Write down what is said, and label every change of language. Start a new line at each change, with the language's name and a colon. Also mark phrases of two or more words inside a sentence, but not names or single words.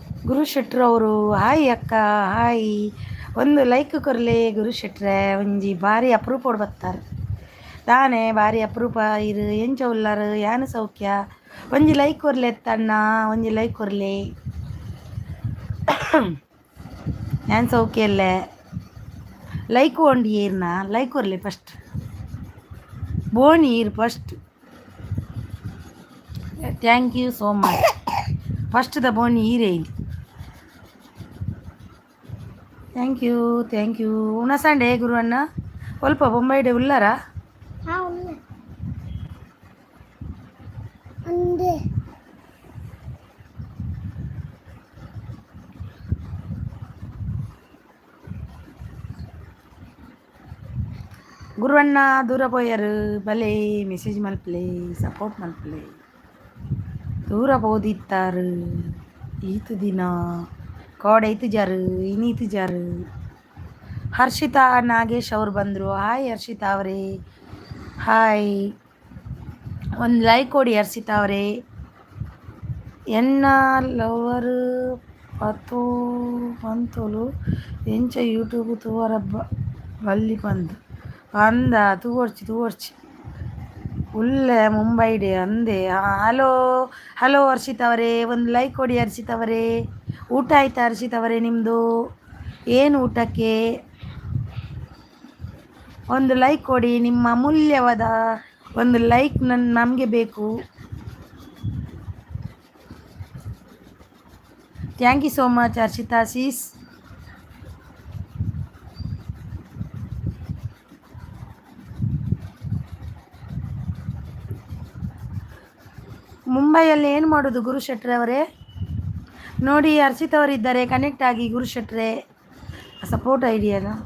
Tulu: ಗುರು ಶೆಟ್ರು ಅವರು ಹಾಯ್ ಅಕ್ಕ ಹಾಯ್ ಒಂದು ಲೈಕ್ ಕೊರಲೆ ಗುರು ಶೆಟ್ರೆ ಒಂಜಿ ಭಾರಿ ಅಪರೂಪ ಬರ್ತಾರೆ ತಾನೇ ಭಾರಿ ಅಪರೂಪ ಇರು ಎಂಚ ಉಲ್ಲಾರು ಯಾನು ಸೌಖ್ಯ ಒಂಜಿ ಲೈಕ್ ಕೊರ್ಲೆ ಎತ್ತಣ್ಣ ಒಂಜಿ ಲೈಕ್ ಕೊರ್ಲೆ ಯಾನ್ ಸೌಖ್ಯ ಅಲ್ಲೇ ಲೈಕ್ ಒಂಡಿ ಏರ್ನ ಲೈಕ್ ಕೊರ್ಲೆ ಫಸ್ಟ್ ಬೋನಿ ಇರು ಫಸ್ಟ್
English: thank you so much
Tulu: ಫಸ್ಟ್ ದ ಬೋನಿ ಈರೇ ಇಲ್ಲಿ
English: thank you
Tulu: ಉಣಸಂಡೆ ಗುರುವಣ್ಣ ಸ್ವಲ್ಪ ಬೊಂಬೈಡೆ ಉಲ್ಲಾರಾ ಗುರುವಣ್ಣ ದೂರ ಪೋಯರು ಬಲೆ ಮೆಸೇಜ್ ಮಲ್ಪಲೆ ಸಪೋರ್ಟ್ ಮಲ್ಪಲೆ ದೂರ ಬೋದಿತ್ತಾರು ಈತು ದಿನ ಕೋಡೈತು ಜಾರು ಇನ್ನೀತು ಜಾರು
Kannada: ಹರ್ಷಿತಾ ನಾಗೇಶ್ ಅವ್ರು ಬಂದರು ಹಾಯ್ ಹರ್ಷಿತಾ ಅವರೇ ಹಾಯ್ ಒಂದು ಲೈಕ್ ಕೊಡಿ ಹರ್ಷಿತಾ ಅವರೇ
Tulu: ಎನ್ನ ಲವರ್ ಪತ್ತು ಪಂತೋಲು ಎಂಚ ಯೂಟ್ಯೂಬ್ ತೂವರ ಬಲ್ಲಿ ಬಂದು ಅಂದ ತೂವರ್ಚಿ ಉಲ್ಲೆ ಮುಂಬೈಡೆ ಅಂದೆ
Kannada: ಹಲೋ ಹಲೋ ಹರ್ಷಿತ್ ಅವರೇ ಒಂದು ಲೈಕ್ ಕೊಡಿ ಹರ್ಷಿತ್ ಅವರೇ ಊಟ ಆಯ್ತಾ ಹರ್ಷಿತ್ ಅವರೇ ನಿಮ್ಮದು ಏನು ಊಟಕ್ಕೆ ಒಂದು ಲೈಕ್ ಕೊಡಿ ನಿಮ್ಮ ಅಮೂಲ್ಯವಾದ ಒಂದು ಲೈಕ್ ನಮಗೆ ಬೇಕು
English: thank you so much
Kannada: ಹರ್ಷಿತಾ ಸೀಸ್ ಮುಂಬೈಯಲ್ಲಿ ಏನು ಮಾಡೋದು ಗುರು ಶೆಟ್ರೆ ಅವರೇ ನೋಡಿ ಹರ್ಷಿತ್ ಅವರಿದ್ದಾರೆ ಕನೆಕ್ಟ್ ಆಗಿ ಗುರು ಶೆಟ್ರೆ ಸಪೋರ್ಟ್ ಐಡಿಯಾನ